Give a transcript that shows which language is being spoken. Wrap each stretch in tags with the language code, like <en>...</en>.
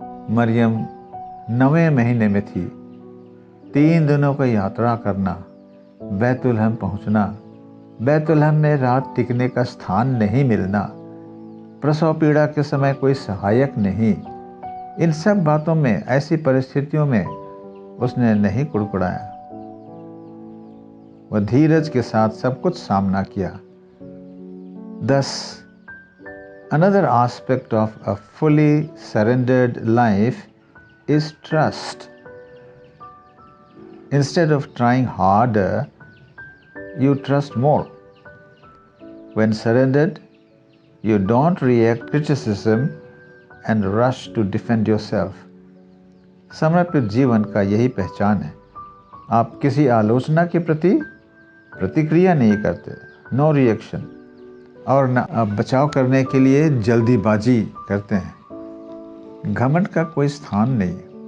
<hi>मरियम 9वें महीने में थी। 3 दिनों की यात्रा करना, बैतुलहम पहुंचना, बैतुलहम में रात टिकने का स्थान नहीं मिलना, प्रसव पीड़ा के समय कोई सहायक नहीं, इन सब बातों में, ऐसी परिस्थितियों में उसने नहीं कुड़कुड़ाया। वह धीरज के साथ सब कुछ सामना किया।</hi> <en>Thus, another aspect of a fully surrendered life is trust. Instead of trying harder, you trust more. When surrendered, you don't react criticism and rush to defend yourself.</en> <hi>समर्पित जीवन का यही पहचान है। आप किसी आलोचना के प्रति प्रतिक्रिया नहीं करते,</hi> <en>no reaction,</en> <hi>और न आप बचाव करने के लिए जल्दीबाजी करते हैं। घमंड का कोई स्थान नहीं।</hi>